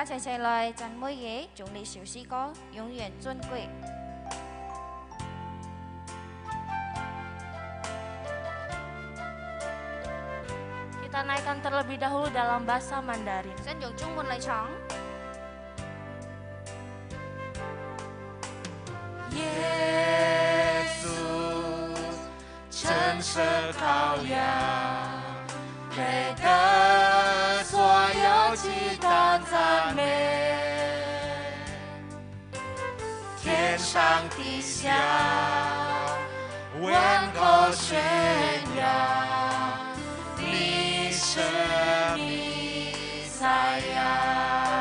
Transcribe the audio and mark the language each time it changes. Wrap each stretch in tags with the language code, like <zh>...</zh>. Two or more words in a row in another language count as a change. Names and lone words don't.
<id>Kita naikkan terlebih dahulu dalam bahasa Mandarin.</id> <zh>Yesus 真是羔羊，配得所有期待赞美，天上地下万口宣扬，你是弥赛亚。</zh>